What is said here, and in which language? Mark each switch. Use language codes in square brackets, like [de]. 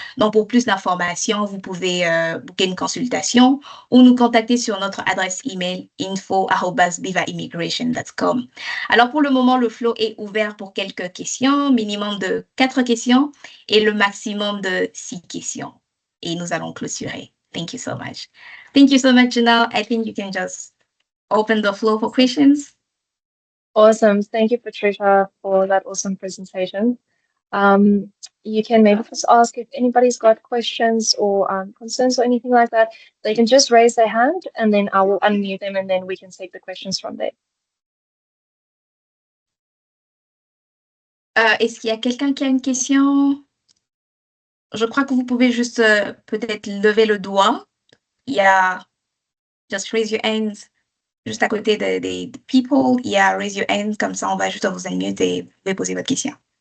[fr] Donc, pour plus d'informations, vous pouvez booker une consultation ou nous contacter sur notre adresse email info@bivaimmigration.com. Alors, pour le moment, le flow est ouvert pour quelques questions, minimum de 4 questions et le maximum de 6 questions. Et nous allons clôturer. [en] Thank you so much. Thank you so much, Janelle. I think you can just open the floor for questions. Awesome. Thank you, Patricia, for that awesome presentation. You can maybe just ask if anybody's got questions or concerns or anything like that. They can just raise their hand and then I will unmute them and then we can take the questions from there. [fr] Est-ce qu'il y a quelqu'un qui a une question? Je crois que vous pouvez juste peut-être lever le doigt. Il y a [en] just raise your hands [fr] juste à côté des people. Il y a [en] raise your hands, [fr] comme ça on va juste vous unmute et vous pouvez poser votre question.